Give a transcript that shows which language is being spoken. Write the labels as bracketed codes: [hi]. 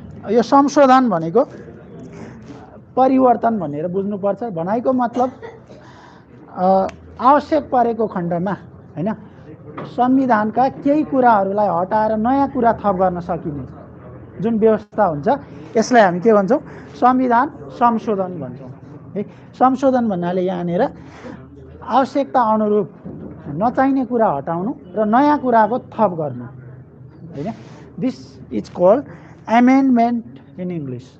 [ne] यो संशोधन भनेको परिवर्तन भनेर बुझ्नुपर्छ। भनाइको मतलब आवश्यक परेको खण्डमा हैन संविधानका केही कुराहरूलाई हटाएर नयाँ कुरा थप गर्न सकिने जुन व्यवस्था हुन्छ यसलाई हामी के भन्छौँ? संविधान संशोधन भन्छौँ है। संशोधन भन्नाले यहाँनिर आवश्यकता अनुरूप नचाहिने कुरा हटाउनु र नयाँ कुराको थप गर्नु हैन। [en] This is called amendment in English.